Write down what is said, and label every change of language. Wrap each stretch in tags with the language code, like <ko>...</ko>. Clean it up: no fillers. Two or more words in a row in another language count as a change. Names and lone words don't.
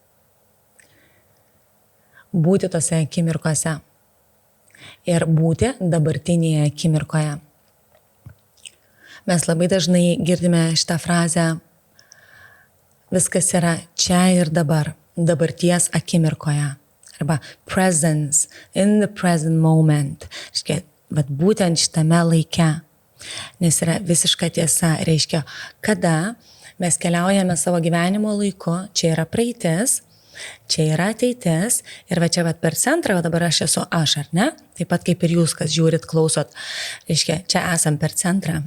<lt>Būti tose akimirkose. Ir būti dabartinėje akimirkoje. Mes labai dažnai girdime šitą frazę, viskas yra čia ir dabar, dabarties akimirkoje.</lt> <en>Arba presence, in the present moment.</en> <lt>Reiškia, bet būtent šitame laike. Nes yra visiška tiesa. Reiškia, kada mes keliaujame savo gyvenimo laiku, čia yra praeitis, čia yra ateitis ir va čia per centrą, o dabar aš esu aš, ar ne? Taip pat kaip ir jūs, kas žiūrit, klausot. Reiškia, čia esam per centrą.</lt>